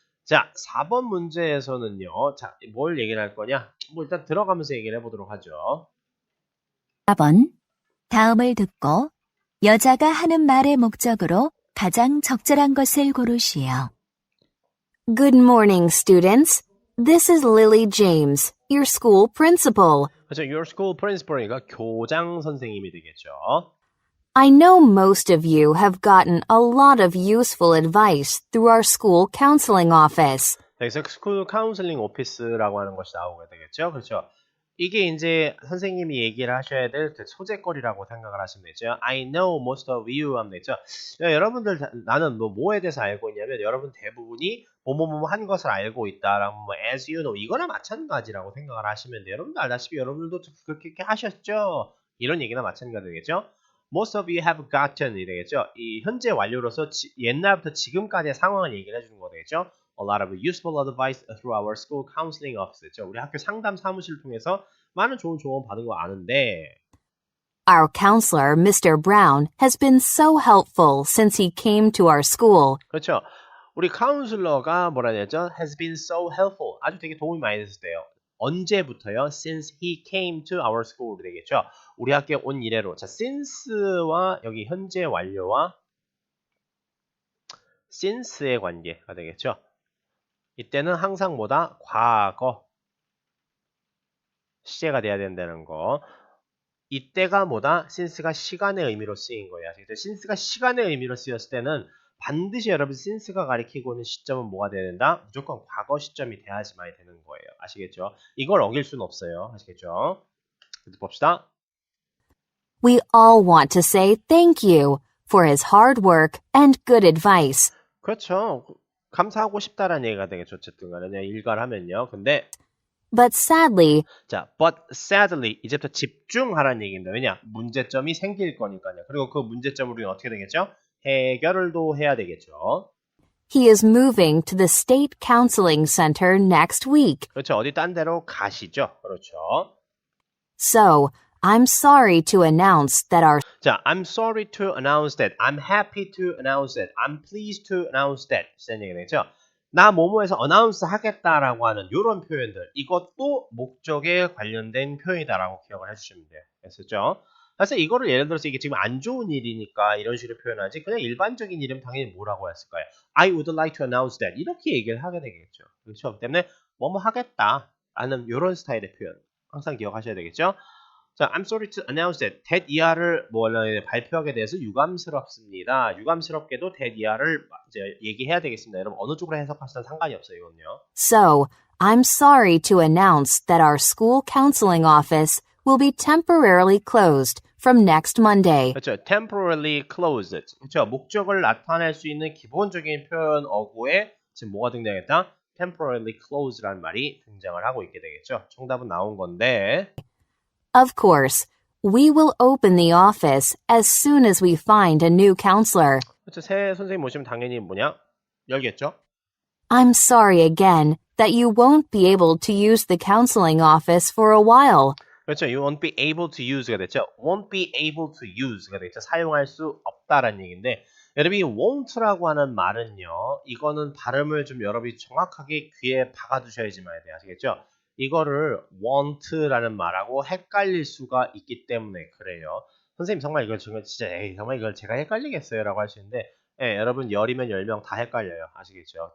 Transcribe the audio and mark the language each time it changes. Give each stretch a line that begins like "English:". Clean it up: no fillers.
Korean: 자, 4번 문제에서는요. 자, 뭘 얘기를 할 거냐? 뭐 일단 들어가면서 얘기를 해보도록 하죠. 4번. 다음을 듣고 여자가 하는 말의 목적으로 가장 적절한 것을 고르시오.
English: Good morning, students. This is Lily James, your school principal.
Korean: 그렇죠.
English: Your school principal
Korean: 이니까 교장 선생님이 되겠죠.
English: I know most of you have gotten a lot of useful advice through our school counseling office.
Korean: 여기서 스쿨 카운슬링 오피스라고 하는 것이 나오게 되겠죠. 그렇죠. 이게 이제 선생님이 얘기를 하셔야 될 그 소재거리라고 생각을 하시면 되죠.
English: I know most of you
Korean: 하면 되죠. 여러분들 나는 뭐에 대해서 알고 있냐면 여러분 대부분이 뭐뭐뭐 한 것을 알고 있다라고 뭐
English: as you know
Korean: 이거나 마찬가지라고 생각을 하시면 돼요. 여러분들 알다시피 여러분들도 그렇게 하셨죠. 이런 얘기나 마찬가지 되겠죠.
English: Most of you have gotten이 되겠죠.
Korean: 이 현재 완료로서 옛날부터 지금까지의 상황을 얘기를 해주는 거 되겠죠.
English: A lot of useful advice through our school counseling office.
Korean: 우리 학교 상담 사무실을 통해서 많은 좋은 조언 받은 거 아는데
English: Our counselor, Mr. Brown, has been so helpful since he came to our school.
Korean: 그렇죠. 우리 카운슬러가 뭐라 해야 되죠?
English: Has been so helpful.
Korean: 아주 되게 도움이 많이 됐어요. 언제부터요?
English: Since he came to our school 되겠죠.
Korean: 우리 학교에 온 이래로. 자, since와 여기 현재 완료와 since의 관계가 되겠죠. 이때는 항상 뭐다? 과거 시제가 돼야 된다는 거. 이때가 뭐다? since가 시간의 의미로 쓰인 거예요. since가 시간의 의미로 쓰였을 때는 반드시 여러분 since가 가리키고 있는 시점은 뭐가 돼야 된다? 무조건 과거 시점이 돼야지만 되는 거예요. 아시겠죠? 이걸 어길 수는 없어요. 아시겠죠? 그래서 봅시다.
English: We all want to say thank you for his hard work and good advice.
Korean: 그렇죠. 감사하고 싶다라는 얘기가 되겠죠. 어쨌든 간에 일괄 하면요. 근데
English: But sadly,
Korean: 자,
English: but sadly
Korean: 이제부터 집중하라는 얘기입니다. 왜냐? 문제점이 생길 거니까요. 그리고 그 문제점을 우리는 어떻게 되겠죠? 해결을 또 해야 되겠죠.
English: he is moving to the State Counseling Center next week.
Korean: 그렇죠. 어디 딴 데로 가시죠. 그렇죠.
English: So, I'm sorry to announce that our
Korean: 자,
English: I'm sorry to announce that. I'm happy to announce that. I'm pleased to announce that.
Korean: 이런 얘기가 되겠죠. 나 뭐뭐해서 announce 하겠다라고 하는 이런 표현들. 이것도 목적에 관련된 표현이다라고 기억을 해주시면 돼요. 됐었죠? 사실 이거를 예를 들어서 이게 지금 안 좋은 일이니까 이런 식으로 표현하지 그냥 일반적인 일이면 당연히 뭐라고 했을까요?
English: I would like to announce that.
Korean: 이렇게 얘기를 하게 되겠죠. 그렇죠? 그 때문에 뭐뭐 하겠다 라는 이런 스타일의 표현 항상 기억하셔야 되겠죠? 자,
English: I'm sorry to announce that.
Korean: that 이하를 발표하게 돼서 유감스럽습니다. 유감스럽게도 that 이하를 이제 얘기해야 되겠습니다. 여러분 어느 쪽으로 해석하시든 상관이 없어요. 이건요.
English: So, I'm sorry to announce that our school counseling office will be temporarily closed from next Monday.
Korean: 그렇죠.
English: temporarily closed.
Korean: 그렇죠. 목적을 나타낼 수 있는 기본적인 표현 어구에 지금 뭐가 등장했다?
English: temporarily closed
Korean: 라는 말이 등장을 하고 있게 되겠죠. 정답은 나온 건데
English: Of course, we will open the office as soon as we find a new counselor.
Korean: 그렇죠. 새 선생님 모시면 당연히 뭐냐? 열겠죠.
English: I'm sorry again that you won't be able to use the counseling office for a while.
Korean: 그렇죠.
English: You won't be able to use가 됐죠. won't be able to use가 됐죠.
Korean: 사용할 수 없다라는 얘기인데 여러분이 won't라고 하는 말은요. 이거는 발음을 좀 여러분이 정확하게 귀에 박아두셔야지만 돼요. 아시겠죠? 이거를 want라는 말하고 헷갈릴 수가 있기 때문에 그래요. 선생님 정말 이걸 지금 진짜 에이 정말 이걸 제가 헷갈리겠어요라고 하시는데 예, 여러분 열이면 10명 다 헷갈려요. 아시겠죠?